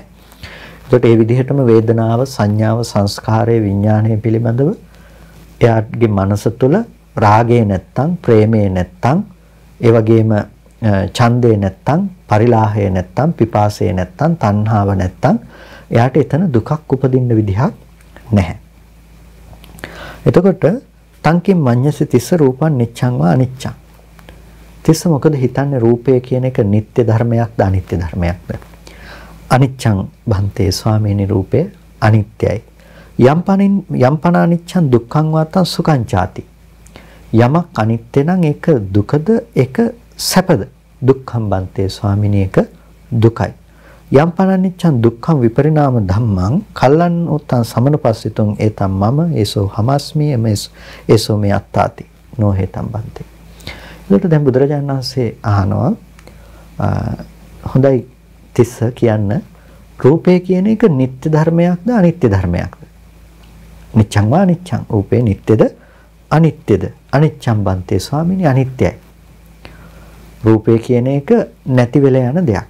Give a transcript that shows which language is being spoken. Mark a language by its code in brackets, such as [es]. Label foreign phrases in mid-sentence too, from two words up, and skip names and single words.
[si] එතකොට ඒ විදිහටම වේදනාව, සංඥාව, සංස්කාරය, විඥානය පිළිබඳව එයාගේ මනස තුළ රාගය නැත්තම්, ප්‍රේමය නැත්තම්, ඒ වගේම ඡන්දය නැත්තම්, පරිලාහය නැත්තම්, පිපාසය නැත්තම්, තණ්හාව නැත්තම් එයාට එතන දුකක් උපදින්න විදිහක් නැහැ. [pi] එතකොට තංකින් මඤ්ඤස තිස්ස රූපං නිච්ඡං වා අනිච්ඡං. [si] තිස්ස මොකද හිතන්නේ රූපය කියන එක නිත්‍ය ධර්මයක්ද අනිත්‍ය ධර්මයක්ද? [pi] අනිච්ඡං බන්තේ [si] ස්වාමීනි රූපය අනිත්‍යයි. [pi] යම්පන අනිච්ඡං දුක්ඛං වාතං සුඛං ചാති. [si] යමක් අනිත්‍ය නම් ඒක දුකද ඒක සැපද? [pi] දුක්ඛං බන්තේ [si] ස්වාමීනි ඒක දුකයි. [pi] යම්පන අනිච්ඡං දුක්ඛං විපරිණාම ධම්මං කල්ලං උත්තං සමනුපස්සිතුං ඒතම් මම ඒසෝ හමස්මි ඒසෝ මේ අත්තාති නොහෙතම් බන්තේ. [si] ඒකට දැන් බුදුරජාණන් වහන්සේ අහනවා හොඳයි තිස්ස කියන්න රූපය කියන එක නිත්‍ය ධර්මයක්ද අනිත්‍ය ධර්මයක්ද? [pi] නිච්ඡං වා අනිච්ඡං [si] රූපේ නිට්ටයද අනිත්‍යද? [pi] අනිච්ඡං බන්තේ [si] ස්වාමීනි අනිත්‍යයි. රූපේ කියන එක නැති වෙලා යන දෙයක්.